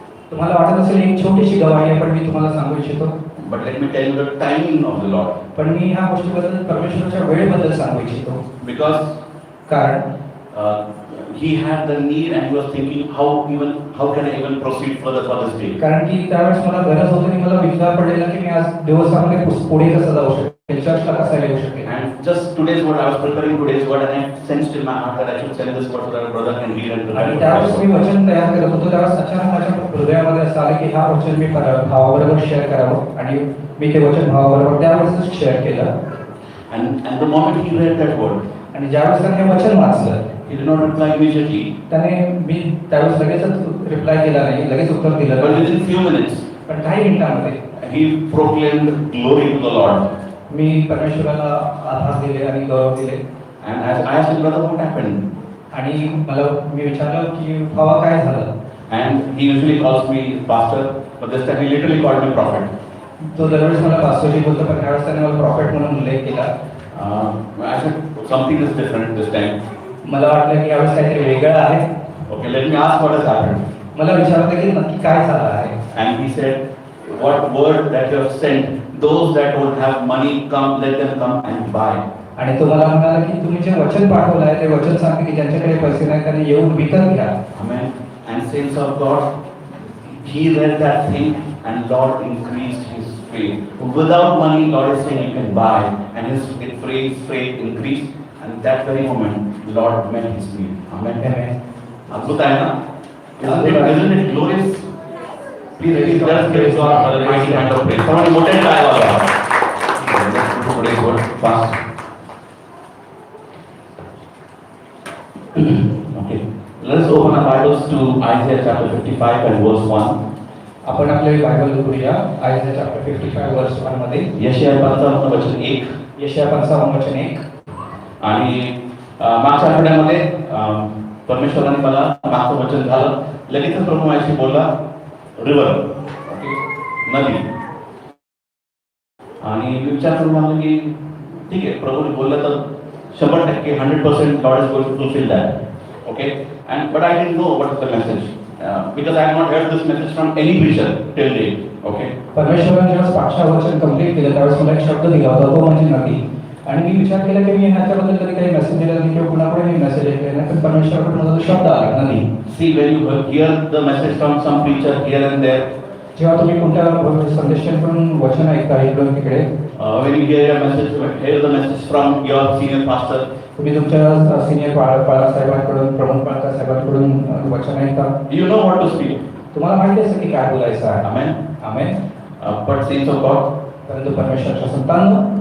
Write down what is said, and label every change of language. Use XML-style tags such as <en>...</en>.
<mr>तुम्हाला वाटत असेल एक छोटीशी गवाही आहे, पण मी तुम्हाला सांगू इच्छितो.</mr> <en>But let me tell you the timing of the Lord.</en> <mr>पण मी ह्या गोष्टीबद्दल परमेश्वराच्या वेळेबद्दल सांगू इच्छितो.</mr> <en>Because</en> <mr>कारण</mr> <en>he had the need and he was thinking how can I even proceed further for this day.</en> <mr>कारण की त्यावेळेस मला गरज होती आणि मला विचार पडलेला की मी आज दिवसामध्ये पुढे कसं जाऊ शकेल, चर्चला कसा येऊ शकेल.</mr> <en>And just today's word, I was preparing today's word and I sensed in my heart that I should send this word so that my brother can read and</en> <mr>आणि त्यावेळेस मी वचन तयार करत होतो. त्यावेळेस अचानक माझ्या हृदयामध्ये असं आलं की हा वचन मी भावाबरोबर शेअर करावं, आणि मी ते वचन भावाबरोबर त्यावेळेसच शेअर केलं.</mr> <en>And the moment he read that word,</en> <mr>आणि ज्यावेळेस त्याने हे वचन वाचलं,</mr> <en>he did not reply immediately.</en> <mr>त्याने मी त्यावेळेस लगेचच रिप्लाय केला नाही, लगेच उत्तर दिलं</mr> <en>But</en> <mr>नाही.</mr> <en>within few minutes,</en> <mr>पण काही मिनिटांमध्ये</mr> <en>he proclaimed glory to the Lord.</en> <mr>मी परमेश्वराला आभार दिले आणि गौरव दिले.</mr> <en>And as I asked him, brother, what happened?</en> <mr>आणि मी विचारलं की भावा काय झालं.</mr> <en>And he usually calls me pastor, but this time he literally called me prophet.</en> <mr>तो दरवेळेस मला पास्टरजी बोलतो, पण त्यावेळेस त्याने मला प्रॉफिट म्हणून उल्लेख केला.</mr> <en>I said something is different this time.</en> <mr>मला वाटलं की यावेळेस काहीतरी वेगळं आहे.</mr> <en>Okay, let me ask what has happened.</en> <mr>मला विचारलं की नक्की काय झालं आहे.</mr> <en>And he said, what word that you have sent, those that don't have money, come, let them come and buy.</en> <mr>आणि तो मला म्हणाला की तुम्ही जे वचन पाठवलं आहे ते वचन सांगते की ज्यांच्याकडे पैसे नाही त्यांनी येऊन विकत घ्या.</mr> <en>Amen. And saints of God, he read that thing and Lord increased his faith. Without money, Lord is saying you can buy, and his faith increased, and that very moment, Lord met his need. Amen. Amen.</en> <mr>अद्भुत आहे ना?</mr> <en>Isn't it glorious? Please let's give God for the mighty hand of praise. Someone mountain time वाला. Let's go to today's word fast. Okay. Let's open our Bibles to Isaiah chapter 55 and verse 1.</en> <mr>आपण आपले Bible उघडूया.</mr> <en>Isaiah chapter 55 verse 1 मध्ये.</en> <mr>यशाया 55 वचन 1. यशाया 55 वचन 1. आणि मागच्या आठवड्यामध्ये परमेश्वराने मला मागचं वचन झालं, लगेचच प्रभू माझ्याशी बोलला रिव्हर, ओके, नदी. आणि मी विचार करून लागलो की ठीक आहे, प्रभूने बोललं तर 100% 100%</mr> <en>God is going to fulfil that. Okay. And but I didn't know what is the message because I have not heard this message from any preacher till date. Okay.</en> <mr>परमेश्वराने जेव्हा पाचशा वचन कंप्लीट केलं त्यावेळेस मला एक शब्द दिला होता, तो म्हणजे नदी. आणि मी विचार केला की मी ह्याच्याबद्दल कधी काही मेसेज दिला नाही किंवा कुणाकडे मी मेसेज ऐकले नाही, पण परमेश्वराकडून मला तो शब्द आला, नदी.</mr> <en>See, when you hear the message from some preacher here and there,</en> <mr>जेव्हा तुम्ही कोणत्या संदेशाकडून वचन ऐकता इकडून तिकडे,</mr> <en>when you hear the message from your senior pastor,</en> <mr>तुम्ही तुमच्या सिनियर पाळा साहेबांकडून, प्रमुख पाळा साहेबांकडून वचन ऐकता,</mr> <en>you know what to speak.</en> <mr>तुम्हाला माहिती असतं की काय बोलायचं आहे.</mr> <en>Amen.</en> <mr>Amen.</mr> <en>But saints of God,</en> <mr>परंतु परमेश्वराच्या संतांनो,</mr>